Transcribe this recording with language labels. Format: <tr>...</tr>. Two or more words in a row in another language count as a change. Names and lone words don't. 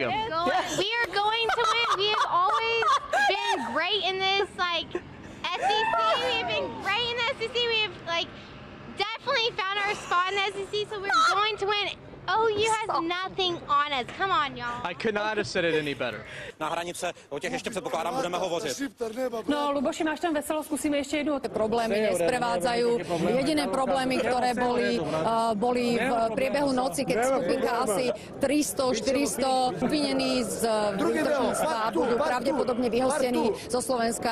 <en>We are going to win. We have always been great in this SEC. We have been great in the SEC. We have definitely found our spot in the SEC. So we're going to win. Oh, you have nothing on us. Come on, y'all. I could not have said it any better.</en> <cs>Na hranice, o těch ještě předpokládám, budeme hovořit.</cs> <sk>No, Luboši, máš tam veselo, skúsime ešte jednu. Problémy nesprevádzajú. Jediné problémy, ktoré boli v priebehu noci, keď skupinka asi 300-400 obvinení z výtržníctva budú pravdepodobne vyhostení zo Slovenska.</sk>